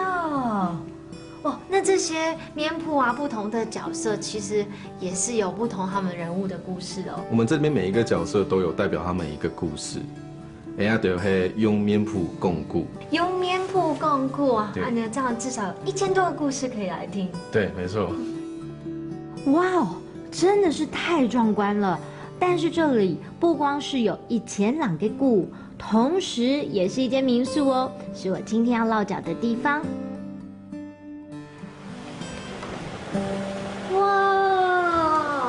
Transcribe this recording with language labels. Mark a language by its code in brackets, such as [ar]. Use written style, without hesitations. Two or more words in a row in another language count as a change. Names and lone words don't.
[zh] 哦，那這些面譜啊，不同的角色其實也是有不同他們人物的故事哦。我們這邊每一個角色都有代表他們一個故事。人家就是用面譜講故，用面譜講故啊！啊，那這樣至少有1000多個故事可以來聽。對，沒錯。哇哦，真的是太壯觀了！但是這裡不光是有1000兩個故，同時也是一間民宿哦，是我今天要落腳的地方。哇！